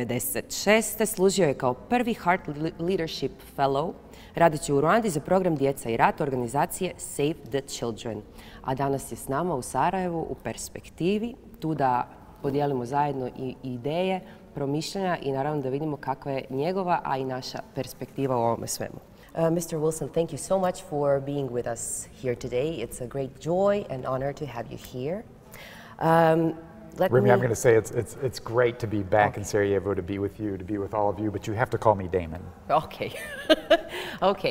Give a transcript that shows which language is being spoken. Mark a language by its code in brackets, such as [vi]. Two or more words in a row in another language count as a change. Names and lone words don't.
[bs] 96. služio je kao prvi Heart Leadership Fellow, radeći u Ruandi za program Djeca i rat organizacije Save the Children. A danas je s nama u Sarajevu u Perspektivi, tu da podijelimo zajedno i ideje, promišljanja i naravno da vidimo kakva je njegova, a i naša perspektiva u ovome svemu. [en] Mr. Wilson, thank you so much for being with us here today. It's a great joy and honor to have you here. Remy, I'm going to say it's great to be back in Sarajevo, to be with you, to be with all of you, but you have to call me Damon. Okay. Okay.